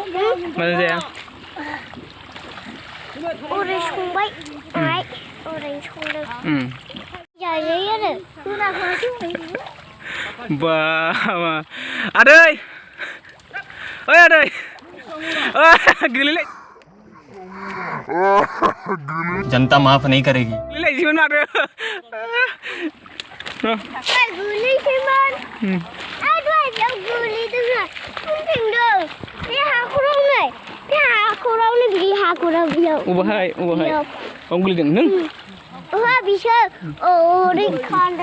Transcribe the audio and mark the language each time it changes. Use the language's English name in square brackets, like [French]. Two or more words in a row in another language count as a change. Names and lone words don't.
[Bodo] ओरैनो संबाय ओरैनो संदों जायो आरो बा आदै ओइ आदै गोलैलाय [Hindi] जनता माफ नहीं करेगी [Bodo] गोलैलायसैमोन माथो गोलैसैमोन गोलैदों फुंफिनदों बे हाखरावनो बे हाखराव बेयाव अबाहाय बाव गोलैदों नों बिसोर ओरै खारदों